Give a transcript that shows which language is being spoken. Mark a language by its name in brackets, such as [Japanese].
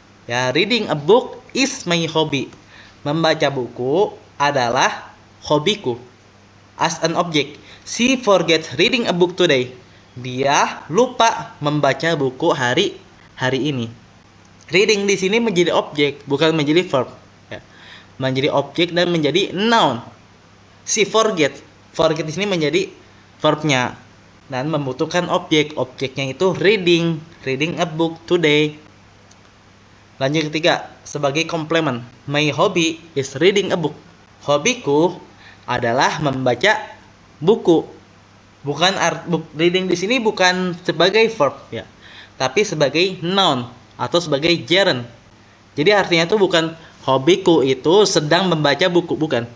[English] Ya, reading a book is my hobby. [Indonesian] Membaca buku adalah hobiku. [English] As an object, she forgets reading a book today. [Indonesian] Dia lupa membaca buku hari ini. Reading di sini menjadi objek, bukan menjadi verb. Ya. Menjadi objek dan menjadi noun. [English] She forgets. [Indonesian] Forget di sini menjadi verbnya dan membutuhkan objek. Objeknya itu [English] reading a book today. [Indonesian] Lanjut ketiga, sebagai komplement. [English] My hobby is reading a book. [Indonesian] Hobiku adalah membaca buku. Bukan reading di sini bukan sebagai verb ya, tapi sebagai noun atau sebagai gerund. Jadi artinya itu bukan hobiku itu sedang membaca buku, bukan.